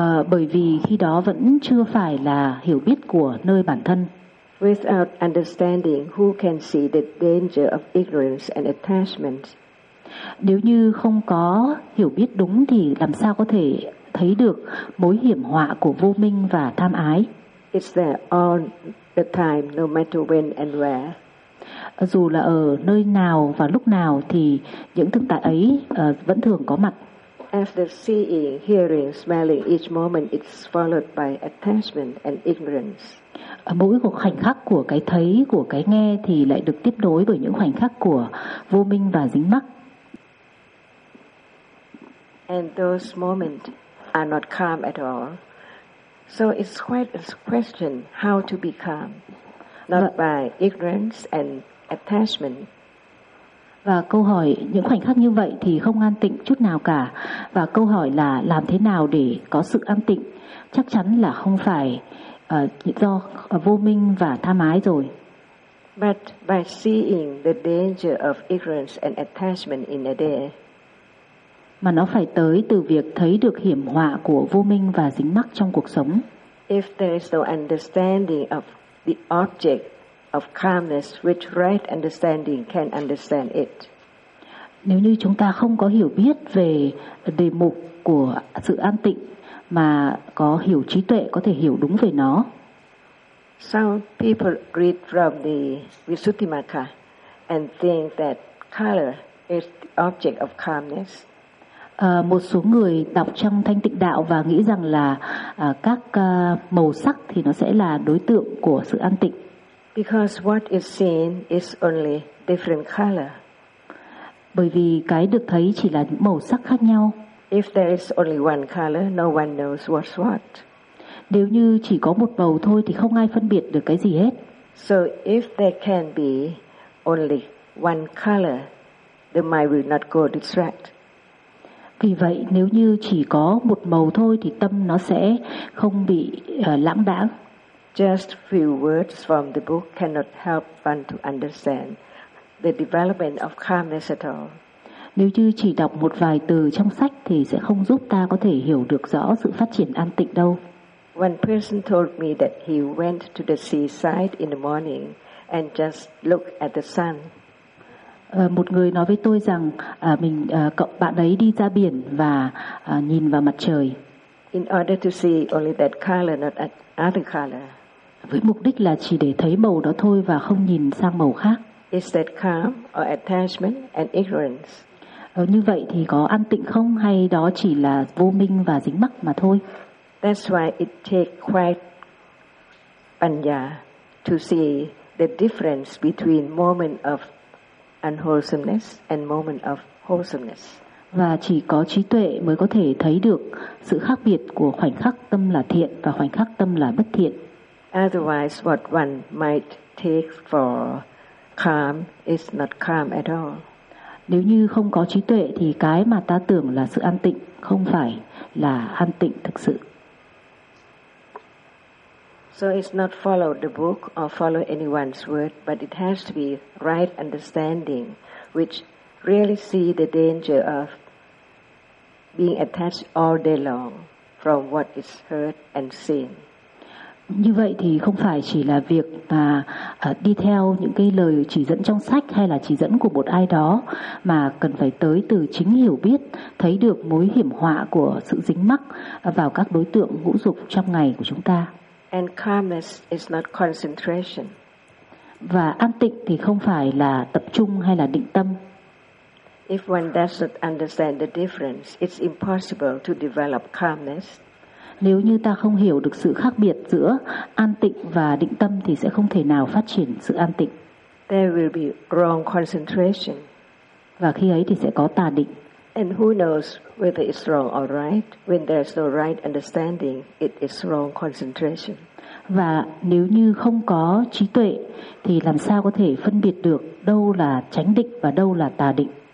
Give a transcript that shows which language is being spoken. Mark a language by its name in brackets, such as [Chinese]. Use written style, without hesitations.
[Vietnamese] Bởi vì khi đó vẫn chưa phải là hiểu biết của nơi bản thân. [English] Without understanding, who can see the danger of ignorance and attachment? [Vietnamese] Nếu như không có hiểu biết đúng thì làm sao có thể thấy được mối hiểm họa của vô minh và tham ái? [English] It's there all the time, no matter when and where. [Vietnamese] Dù là ở nơi nào và lúc nào thì những thực tại ấy vẫn thường có mặt. [English] After seeing, hearing, smelling, each moment it's followed by attachment and ignorance. [Vietnamese] Mỗi một khoảnh khắc của cái thấy, của cái nghe thì lại được tiếp nối bởi những khoảnh khắc của vô minh và dính mắc. [English] And those moments are not calm at all. So it's quite a question how to be calm, not by ignorance and attachment. [Vietnamese] Và câu hỏi những khoảnh khắc như vậy thì không an tịnh chút nào cả. Và câu hỏi là làm thế nào để có sự an tịnh? Chắc chắn là không phải do vô minh và tham ái rồi. [English] But by seeing the danger of ignorance and attachment in a day. [Vietnamese] Mà nó phải tới từ việc thấy được hiểm họa của vô minh và dính mắc trong cuộc sống. [English] If there is no understanding of the object of calmness which right understanding can understand it. [Vietnamese] Nếu như chúng ta không có hiểu biết về đề mục của sự an tịnh mà có hiểu trí tuệ có thể hiểu đúng về nó. [English] Some people read from the Visuddhimagga and think that color is the object of calmness. [Vietnamese] Một số người đọc trong Thanh Tịnh Đạo và nghĩ rằng là các màu sắc thì nó sẽ là đối tượng của sự an tịnh. [English] Because what is seen is only different color. [Vietnamese] Bởi vì cái được thấy chỉ là những màu sắc khác nhau. [English] If there is only one color, no one knows what's what. [Vietnamese] Nếu như chỉ có một màu thôi thì không ai phân biệt được cái gì hết. [English] So if there can be only one color, the mind will not go distract. [Vietnamese] Vì vậy nếu như chỉ có một màu thôi thì tâm nó sẽ không bị lãng đãng. [English] Just few words from the book cannot help one to understand the development of calmness at all. [Vietnamese] Nếu như chỉ đọc một vài từ trong sách thì sẽ không giúp ta có thể hiểu được rõ sự phát triển an tịnh đâu. [English] One person told me that he went to the seaside in the morning and just looked at the sun. [Vietnamese] Một người nói với tôi rằng bạn ấy đi ra biển và nhìn vào mặt trời. [English] In order to see only that color, not other color. [Vietnamese] Với mục đích là chỉ để thấy màu đó thôi và không nhìn sang màu khác. [English] Is that calm or attachment and ignorance? [Vietnamese] Như vậy thì có an tịnh không hay đó chỉ là vô minh và dính mắc mà thôi? [English] That's why it takes quite panya to see the difference between moment of unwholesomeness and moment of wholesomeness. [Vietnamese] Và chỉ có trí tuệ mới có thể thấy được sự khác biệt của khoảnh khắc tâm là thiện và khoảnh khắc tâm là bất thiện. [English] Otherwise, what one might take for calm is not calm at all. [Vietnamese] Nếu như không có trí tuệ thì cái mà ta tưởng là sự an tịnh không phải là an tịnh thực sự. [English] So it's not follow the book or follow anyone's word, but it has to be right understanding, which really see the danger of being attached all day long from what is heard and seen. [Vietnamese] Như vậy thì không phải chỉ là việc mà đi theo những cái lời chỉ dẫn trong sách hay là chỉ dẫn của một ai đó, mà cần phải tới từ chính hiểu biết, thấy được mối hiểm họa của sự dính mắc vào các đối tượng ngũ dục trong ngày của chúng ta. [English] And calmness is not concentration. [Vietnamese] Và an tịnh thì không phải là tập trung hay là định tâm. [English] If one doesn't understand the difference, it's impossible to develop calmness. [Vietnamese] Nếu như ta không hiểu được sự khác biệt giữa an tịnh và định tâm thì sẽ không thể nào phát triển sự an tịnh. [English] There will be wrong concentration. [Vietnamese] Và khi ấy thì sẽ có tà định. [English] And who knows whether it's wrong or right? When there's no right understanding, it is wrong concentration. [Vietnamese] Và nếu như không có trí tuệ thì làm sao có thể phân biệt được đâu là chánh định và đâu là tà định?